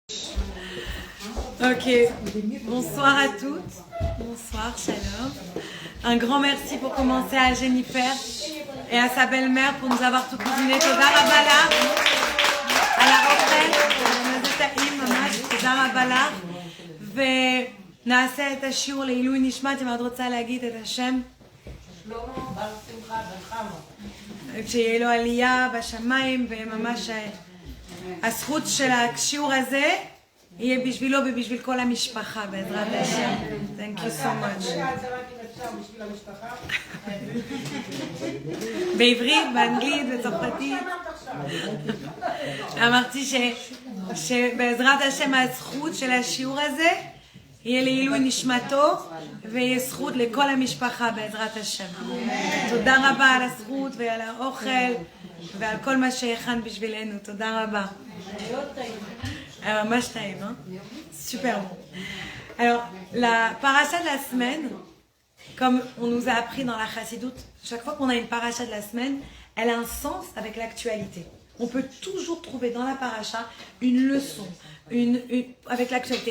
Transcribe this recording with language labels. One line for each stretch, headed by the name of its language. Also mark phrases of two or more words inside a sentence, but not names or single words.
French: Ok, bonsoir à toutes, bonsoir, shalom. Un grand merci pour commencer à Jennifer et à sa belle-mère pour nous avoir tout cuisiné.
Hebrew: תודה רבה לה,
French: à la retraite,
Hebrew: תודה רבה לה, ונעשה את השיעור לעילוי נשמת. אם את רוצה להגיד את השם? שלמה בר שמחה בן חמו. שיהיה לו עלייה בשמיים, וממש הזכות של השיעור הזה יהיה בשבילו ובשביל כל המשפחה בעזרת השם.
English: Thank you so much.
Hebrew: בעברית, באנגלית, בצרפתית. אמרתי שבעזרת השם הזכות של השיעור הזה יהיה לעילוי נשמתו ויהיה זכות לכל המשפחה בעזרת השם. תודה רבה על הזכות ועל האוכל ועל כל מה שהכנת בשבילנו. תודה רבה. ממש טעים,
French: hein? Super bon. Alors, la paracha de la semaine, comme on nous a appris dans la chassidoute, chaque fois qu'on a une paracha de la semaine, elle a un sens avec l'actualité. On peut toujours trouver dans la paracha une leçon, avec l'actualité.